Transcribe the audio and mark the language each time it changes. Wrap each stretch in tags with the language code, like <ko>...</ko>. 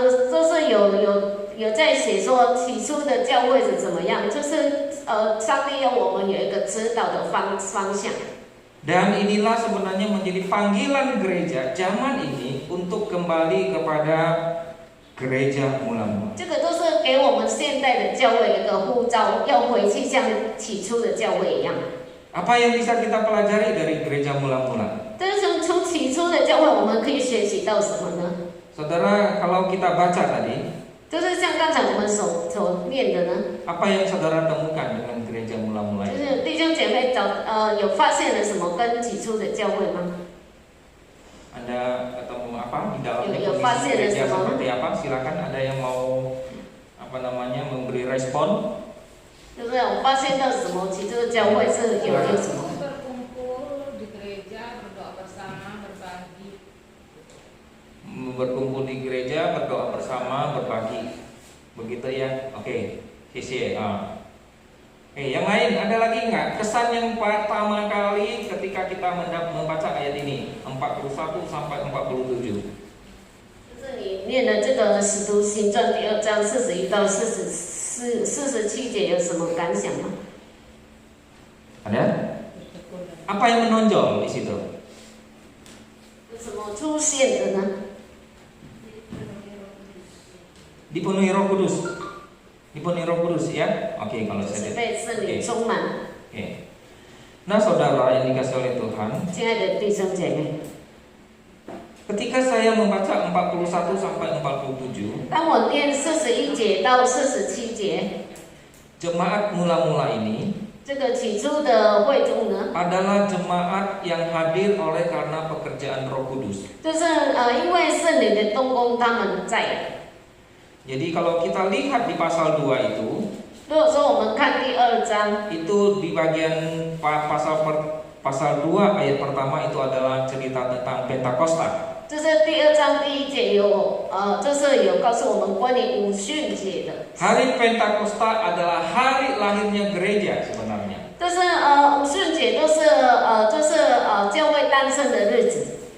<zh>就是有在写说起初的教会是怎么样，就是上帝要我们有一个指导的方向。</zh> <id>Dan inilah sebenarnya menjadi panggilan gereja zaman ini untuk kembali kepada gereja mula-mula.</id> <zh>这个都是给我们现代的教会一个呼召，要回去像起初的教会一样。</zh> <id>Apa yang bisa kita pelajari dari gereja mula-mula?</id> <zh>但是从起初的教会，我们可以学习到什么呢？</zh> <id>Saudara, kalau kita baca tadi,</id> <zh>就是像刚才我们所念的呢，</zh> <id>apa yang saudara temukan dengan gereja mula-mula</id> <zh>就是弟兄姐妹有发现了什么跟起初的教会吗？</zh> <id>Anda ketemu apa di dalamnya Yo, kondisi pasti ada gereja semua. seperti apa? Silakan, ada yang mau memberi respon.</id> <zh>就是我发现到什么，其实这个教会是有什么。</zh> <id>berkumpul di gereja, berdoa bersama, berbagi. Berkumpul di gereja, berdoa bersama, berbagi. Begitu ya? Oke, sisi. Yang lain ada lagi nggak? Kesan yang pertama kali ketika kita membaca ayat ini 41 sampai 47.</id> <zh>就是你念的这个《使徒行传》第2章41到47节有什么感想吗？</zh> <id>Ada? Apa yang menonjol di situ?</id> <zh>有什么出现的呢？</zh> <id>Dipenuhi Roh Kudus. Dipenuhi Roh Kudus ya. Oke, kalau</id> <zh>就是被圣灵充满。</zh> <id>Oke. Nah, saudara yang dikasih oleh Tuhan,</id> <zh>亲爱的弟兄姐妹，</zh> <id>ketika saya membaca 41 sampai 47,</id> <zh>当我念41节到47节，</zh> <id>jemaat mula-mula ini</id> <zh>这个起初的会众呢，</zh> <id>adalah jemaat yang hadir oleh karena pekerjaan Roh Kudus.</id> <zh>就是因为圣灵的动工，他们在。</zh> <id>Jadi kalau kita lihat di pasal 2 itu,</id> <zh>如果说我们看第2章，</zh> <id>itu di bagian pasal 2 ayat pertama itu adalah cerita tentang Pentakosta.</id> <zh>就是第2章第1节有就是有告诉我们关于五旬节的。</zh> <id>Hari Pentakosta adalah hari lahirnya gereja sebenarnya.</id> <zh>就是五旬节都是教会诞生的日子，</zh>